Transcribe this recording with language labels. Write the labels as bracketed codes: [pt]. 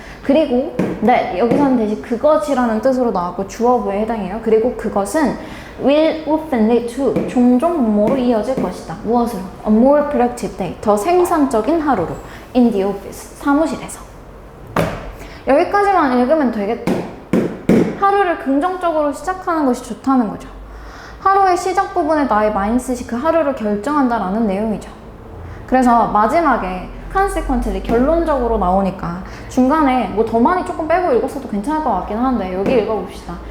[ko] 그리고 that, 여기서는 대신 그것이라는 뜻으로 나왔고 주어부에 해당해요. 그리고 그것은 [en] will often lead to, [ko] 종종 뭐로 이어질 것이다. 무엇으로? [en] a more productive day, [ko] 더 생산적인 하루로 [en] in the office, [ko] 사무실에서. 여기까지만 읽으면 되겠죠. 하루를 긍정적으로 시작하는 것이 좋다는 거죠. 하루의 시작 부분에 나의 마인드셋이 그 하루를 결정한다라는 내용이죠. 그래서 마지막에 consequently 결론적으로 나오니까 중간에 뭐 더 많이 조금 빼고 읽었어도 괜찮을 것 같긴 한데 여기 읽어봅시다.